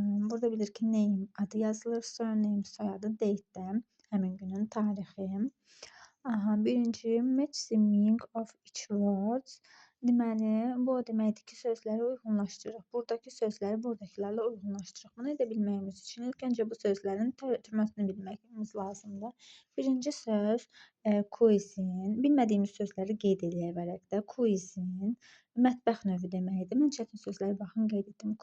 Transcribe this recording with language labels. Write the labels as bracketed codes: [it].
[az] Burada bilir ki, name adı yazılır, surname soyadı, date də həmin günün tarixi. Birinci [en] match the meaning of each words. [az] Deməli, bu o deməkdir ki, sözləri uyğunlaşdırırıq. Buradakı sözləri buradakilərlə uyğunlaşdırırıq. Bunu edə bilməyimiz üçün ilk öncə bu sözlərin tərcüməsini bilməyimiz lazımdır. Birinci söz cuisine. Bilmədiyimiz sözləri qeyd eləyək vərəqdə. Cuisine mətbəx növü deməkdir. Mən çətin sözləri baxın qeyd etdim.